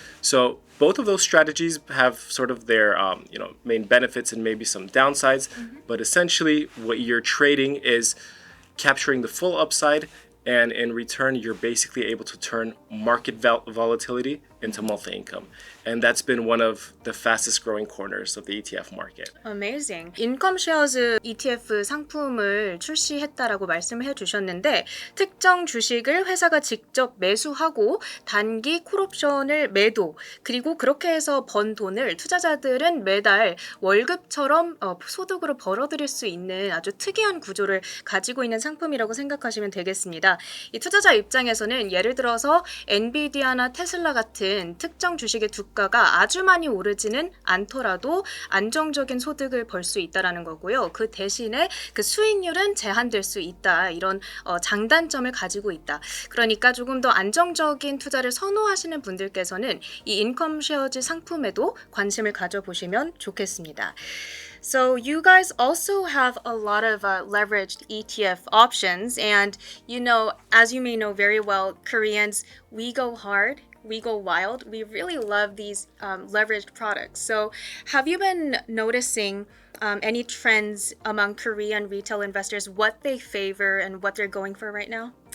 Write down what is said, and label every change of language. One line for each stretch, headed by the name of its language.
English: So both of those strategies have sort of their main benefits and maybe some downsides. But essentially what you're trading is capturing the full upside, and in return, you're basically able to turn market volatility into monthly income. And that's been one of the fastest growing corners of the ETF market. Amazing.
Korean: 인컴셰어즈 ETF 상품을 출시했다라고 말씀을 해주셨는데, 특정 주식을 회사가 직접 매수하고 단기 콜옵션을 매도, 그리고 그렇게 해서 번 돈을 투자자들은 매달 월급처럼 소득으로 벌어들일 수 있는 아주 특이한 구조를 가지고 있는 상품이라고 생각하시면 되겠습니다. 이 투자자 입장에서는 예를 들어서 엔비디아나 테슬라 같은 특정 주식의 주가가 아주 많이 오르지는 않더라도 안정적인 소득을 벌 수 있다라는 거고요. 그 대신에 그 수익률은 제한될 수 있다. 이런 장단점을 가지고 있다. 그러니까 조금 더 안정적인 투자를 선호하시는 분들께서는 이 인컴 쉐어즈 상품에도 관심을 가져보시면 좋겠습니다.
English: So you guys also have a lot of leveraged ETF options, and as you may know very well, Koreans, we go hard, we go wild. We really love these leveraged products. So have you been noticing any trends among Korean retail investors, what they favor and what they're going for right now?